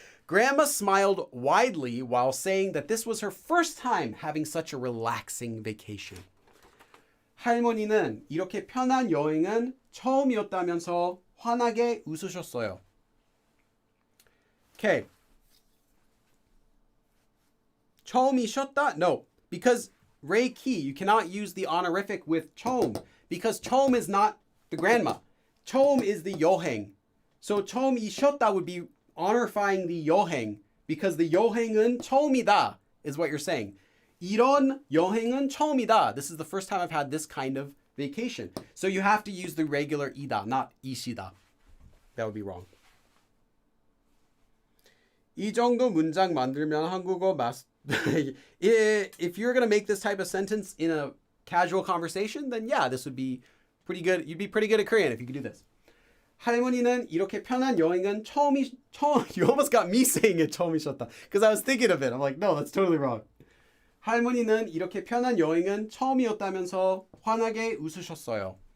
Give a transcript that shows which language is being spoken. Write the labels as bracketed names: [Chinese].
[English] Grandma smiled widely while saying that this was her first time having such a relaxing vacation. [Korean] 할머니는 이렇게 편한 여행은 처음이었다면서 환하게 웃으셨어요. [English] Okay. [Korean] 처음이셨다? [English] No, because Ray Key, you cannot use the honorific with 처음 because 처음 is not the grandma. 처음 is the 여행. So 처음 이셨다 would be honorifying the 여행 because the [Korean] 여행은 처음이다 [English] is what you're saying. [Korean] 이런 여행은 처음이다. [English] This is the first time I've had this kind of vacation. So you have to use the regular 이다, not 이시다. That would be wrong. [Korean] 이 정도 문장 만들면 한국어 [English] If you're going to make this type of sentence in a casual conversation, then yeah, this would be pretty good. You'd be pretty good at Korean if you could do this. [Korean] 할머니는 이렇게 편한 여행은 [English] You almost got me saying it 처음이셨다. Because I was thinking of it. I'm like, no, that's totally wrong. [Korean] 할머니는 이렇게 편한 여행은 처음이었다면서 환하게 웃으셨어요.